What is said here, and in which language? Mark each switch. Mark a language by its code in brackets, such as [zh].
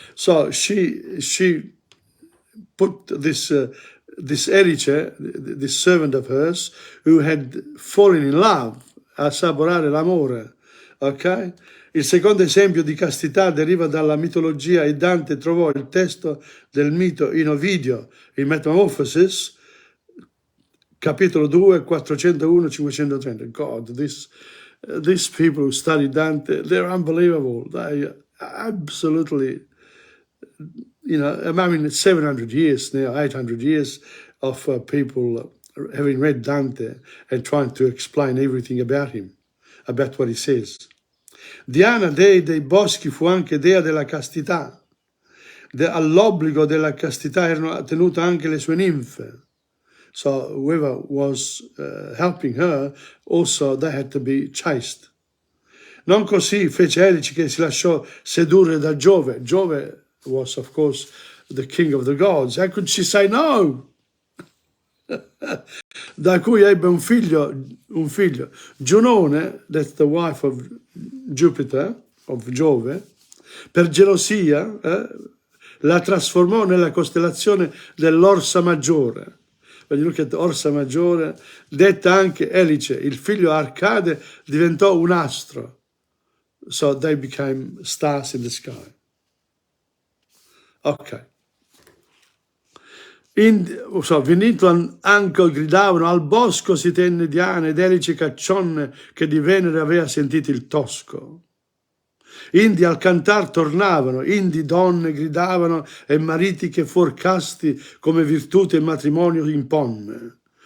[en] So she put this Erice, this servant of hers, who had fallen in love, [it] a assaporare l'amore, [en] ok? [it] Il secondo esempio di castità deriva dalla mitologia e Dante trovò il testo del mito in Ovidio, in Metamorphosis, capitolo 2, 401-530. [en] God, these people who study Dante, they're unbelievable. They absolutely, I mean, 700 years now, 800 years of people having read Dante and trying to explain everything about him, about what he says. [it] Diana, dea dei boschi, fu anche dea della castità. All'obbligo della castità erano tenute anche le sue ninfe. [en] So whoever was helping her, also they had to be chaste. [it] Non così fece Erice che si lasciò sedurre da Giove. [en] Giove was, of course, the king of the gods. How could she say no? [it] Da cui ebbe un figlio. Giunone, [en] that's the wife of Jupiter, of [it] Giove, per gelosia la trasformò nella costellazione dell'Orsa Maggiore. [en] When you look at [it] Orsa Maggiore, detta anche Elice, il figlio Arcade diventò un astro. [en] So they became stars in the sky. Ok. [it] Venito anche gridavano, al bosco si tenne Diana ed Elice caccionne che di Venere aveva sentito il tosco. Indi al cantar tornavano, indi donne gridavano e mariti che fuor casti come virtù e matrimonio imponne.